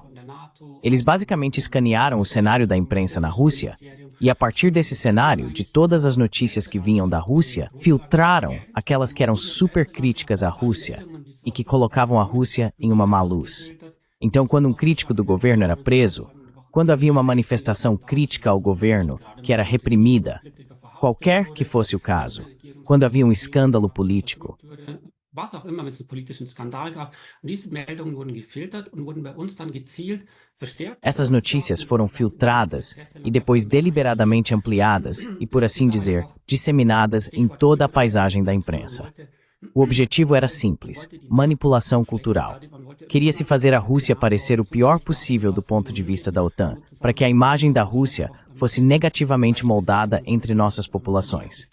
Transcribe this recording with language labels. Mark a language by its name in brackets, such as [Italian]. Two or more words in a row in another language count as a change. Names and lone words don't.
[Portuguese] Eles basicamente escanearam o cenário da imprensa na Rússia e, a partir desse cenário, de todas as notícias que vinham da Rússia, filtraram aquelas que eram super críticas à Rússia e que colocavam a Rússia em uma má luz. Então, quando um crítico do governo era preso, quando havia uma manifestação crítica ao governo que era reprimida, qualquer que fosse o caso, quando havia um escândalo político, [German] was auch immer, wenn es einen politischen Skandal gab. Und diese Meldungen wurden gefiltert und wurden bei uns dann gezielt verstärkt. [Portuguese] Essas notícias foram filtradas e depois deliberadamente ampliadas e, por assim dizer, disseminadas em toda a paisagem da imprensa. O objetivo era simples: manipulação cultural. Queria-se fazer a Rússia parecer o pior possível do ponto de vista da OTAN, para que a imagem da Rússia fosse negativamente moldada entre nossas populações.